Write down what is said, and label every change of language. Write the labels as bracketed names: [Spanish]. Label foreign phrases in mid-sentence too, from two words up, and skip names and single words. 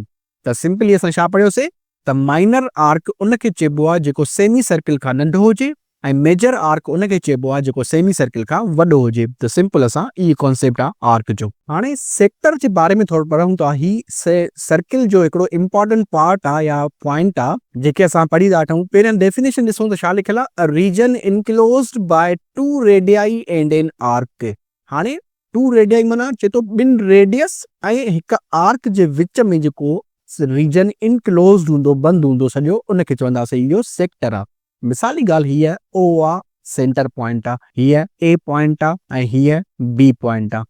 [Sindhi] त सिंपली असां छा पढ़ियोसीं त [English] minor arc [Sindhi] उनखे चइबो आहे जेको [English] semi circle [Sindhi] खां नंढो हुजे ऐं [English] major arc [Sindhi] उनखे चइबो आहे जेको [English] semi circle [Sindhi] खां वॾो हुजे। त सिंपल असां इहो कॉन्सेप्ट आहे आर्क जो। हाणे सेक्टर जे बारे में थोरो पढ़ूं था। ही सर्किल जो हिकिड़ो [English] important part [Sindhi] आहे या पॉइंट आहे जेके असां पढ़ी था वठूं। पहिरियों डेफिनेशन ॾिसूं त छा लिखियलु आहे, [English] a region enclosed by 2 radii and an arc. [Sindhi] हाणे 2 रेडियाई माना चए थो 2 रेडियस ऐं हिकु आर्क जे विच में जेको [English] region enclosed [Sindhi] हूंदो, बंदि हूंदो सॼो, उनखे चवंदासीं इहो सेक्टर आहे। मिसाली ॻाल्हि हीअ ओ आहे, [English] center point [Sindhi] आहे, हीअ ए पॉइंट आहे ऐं हीअ बी पॉइंट आहे।